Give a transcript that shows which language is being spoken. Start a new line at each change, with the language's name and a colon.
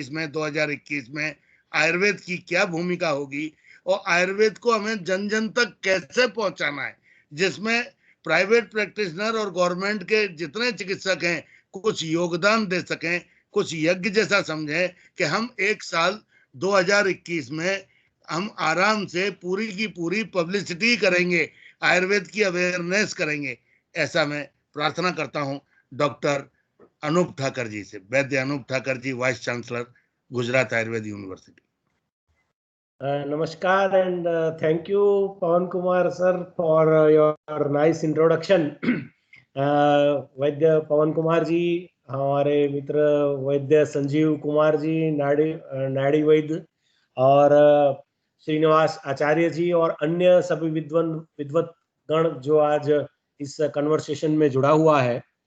Hindi: 2021 में आयुर्वेद की क्या भूमिका होगी और आयुर्वेद को हमें जन जन तक कैसे पहुंचाना है, जिसमें प्राइवेट प्रैक्टिशनर और गवर्नमेंट के जितने चिकित्सक हैं कुछ योगदान दे सकें, कुछ यज्ञ जैसा समझें कि हम एक साल 2021 में हम आराम से पूरी की पूरी पब्लिसिटी करेंगे, आयुर्वेद की अवेयरनेस करेंगे। ऐसा मैं प्रार्थना करता हूं डॉक्टर अनूप ठाकर जी से, वैद्य अनूप ठाकर जी, vice chancellor Gujarat Ayurveda university.
English: Namaskar and thank you, Pawan Kumar sir, for your nice introduction.
Hindi: वैद्य पवन कुमार जी, हमारे मित्र वैद्य संजीव कुमार जी, नाड़ी वैद्य, और श्रीनिवास आचार्य जी और अन्य सभी विद्वत गण जो आज इस कन्वर्सेशन में जुड़ा हुआ है।